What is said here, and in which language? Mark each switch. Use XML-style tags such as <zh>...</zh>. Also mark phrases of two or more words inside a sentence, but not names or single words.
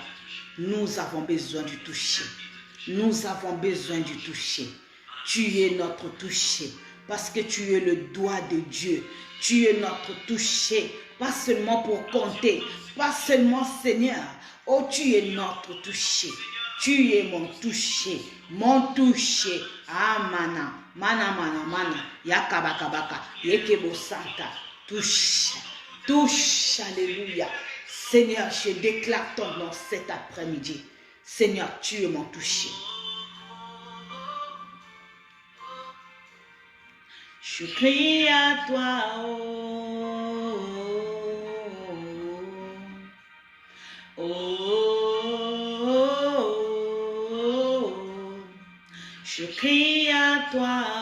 <fr>Nous avons besoin du toucher. Nous avons besoin du toucher. Tu es notre toucher. Parce que tu es le doigt de Dieu. Tu es notre toucher. Pas seulement pour compter. Pas seulement, Seigneur. Oh, tu es notre toucher. Tu es mon toucher. Mon toucher. Ah, mana. Mana, mana, mana. Yakabakabaka. Yekebo Santa. Touche. Touche. Alléluia. Seigneur, je déclare ton nom cet après-midi. Seigneur, tu es mon toucher. Je crie à toi, oh, oh, oh, oh, je crie à toi,</fr>